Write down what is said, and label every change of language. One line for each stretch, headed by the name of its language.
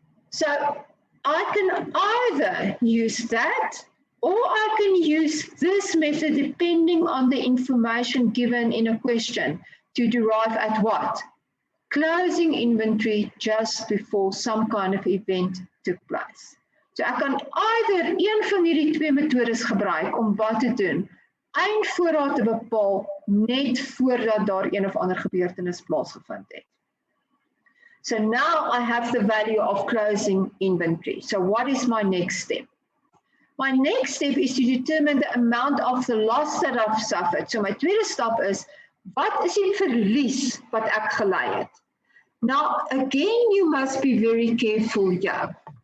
English: So I can either use that or I can use this method depending on the information given in a question to derive at what? Closing inventory just before some kind of event took place.
Afrikaans: So ek kan either een van hierdie twee metodes gebruik om wat te doen, eindvoorraad te bepaal net voordat daar een of ander gebeurtenis plaasgevind het.
English: So now I have the value of closing inventory. So what is my next step? My next step is to determine the amount of the loss that I've suffered.
Afrikaans: So my tweede stap is, wat is die verlies wat ek gelei het?
English: Now, again, you must be very careful here.